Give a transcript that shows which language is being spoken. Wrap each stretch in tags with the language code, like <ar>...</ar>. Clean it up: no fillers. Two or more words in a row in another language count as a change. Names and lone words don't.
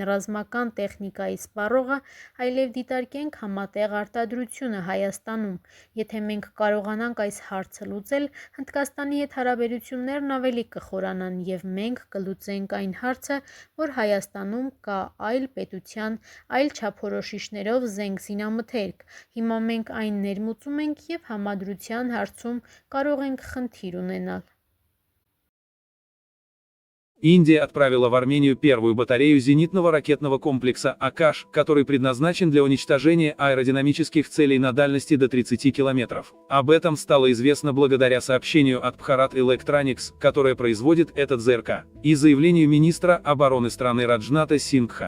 <hy>ռազմական տեխնիկայի սպառողը, այլև դիտարկենք համատեղ արտադրությունը Հայաստանում։ Եթե մենք կարողանանք այս հարցը լուծել, Հնդկաստանի հետ հարաբերություններն ավելի կխորանան և մենք կլուծենք այն հարցը, որ Հայաստանում կա այլ պետության, այլ չափորոշիչներով զենք զինամթերք։ Հիմա մենք այն ներմուծում ենք և համադրության հարցում կարող ենք խնդիր ունենալ։</hy> <ru>Индия отправила в Армению первую батарею зенитного ракетного комплекса «Акаш», который предназначен для уничтожения аэродинамических целей на дальности до 30 километров. Об этом стало известно благодаря сообщению от Bharat Electronics, которое производит этот ЗРК, и заявлению министра обороны страны Раджната Сингха.</ru>